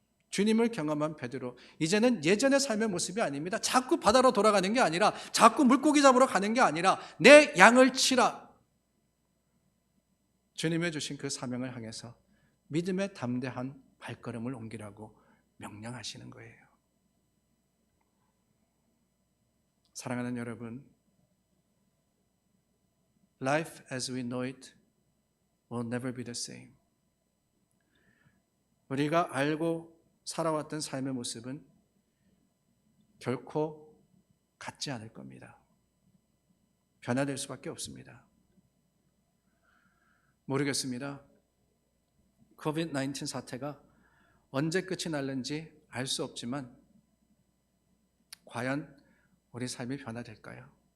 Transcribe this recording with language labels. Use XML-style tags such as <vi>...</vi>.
<ko>주님을 경험한 베드로, 이제는 예전의 삶의 모습이 아닙니다. 자꾸 바다로 돌아가는 게 아니라 자꾸 물고기 잡으러 가는 게 아니라 내 양을 치라. 주님의 주신 그 사명을 향해서 믿음의 담대한 발걸음을 옮기라고 명령하시는 거예요. 사랑하는 여러분,</ko> <en>Life as we know it will never be the same.</en> <ko>우리가 알고 살아왔던 삶의 모습은 결코 같지 않을 겁니다. 변화될 수밖에 없습니다. 모르겠습니다. 코비드-19 사태가 언제 끝이 날는지 알 수 없지만 과연 우리 삶이 변화될까요?</ko>